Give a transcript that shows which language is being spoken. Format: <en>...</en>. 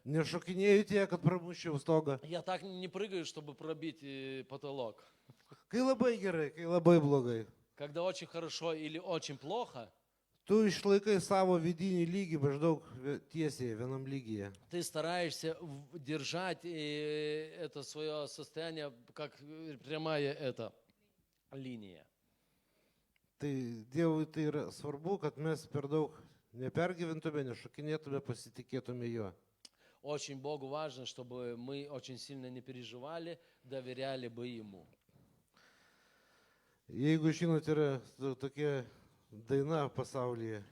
<lt>nešokinėjau tiek, kad pramuščiau stogą.</lt> <ru>я так не прыгаю, чтобы пробить потолок.</ru> <lt>Kai labai gerai, kai labai blogai.</lt> <ru>Когда очень хорошо или очень плохо,</ru> <lt>Tu išlaikai savo vidinį lygį maždaug tiesiai vienam lygyje.</lt> <ru>ты стараешься держать это свое состояние, как прямая эта линия.</ru> <lt>Tai Dievui tai yra svarbu, kad mes per daug nepergyventume, nešokinėtume, pasitikėtume juo.</lt> <ru>Очень Богу важно, чтобы мы очень сильно не переживали, доверяли бы Ему.</ru> <lt>Jeigu žinot, yra tokia daina pasaulyje.</lt>